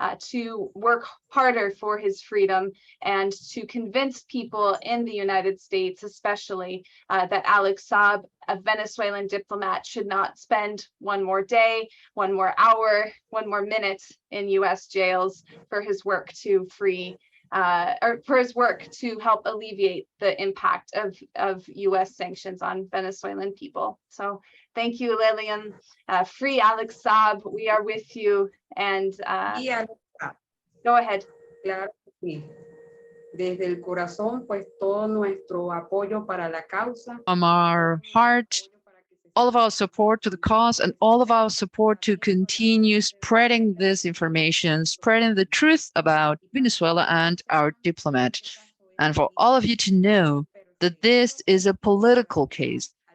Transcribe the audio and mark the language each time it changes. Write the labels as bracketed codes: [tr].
[en] to work harder for his freedom and to convince people in the United States, especially, that Alex Saab, a Venezuelan diplomat, should not spend one more day, one more hour, one more minute in US jails for his work to free or for his work to help alleviate the impact of US sanctions on Venezuelan people. So thank you, Lilian. Free Alex Saab, we are with you. And go ahead. [es] Claro que sí. Desde el corazón, pues todo nuestro apoyo para la causa. [en] From our heart, all of our support to the cause and all of our support to continue spreading this information, spreading the truth about Venezuela and our diplomat. And for all of you to know that this is a political case.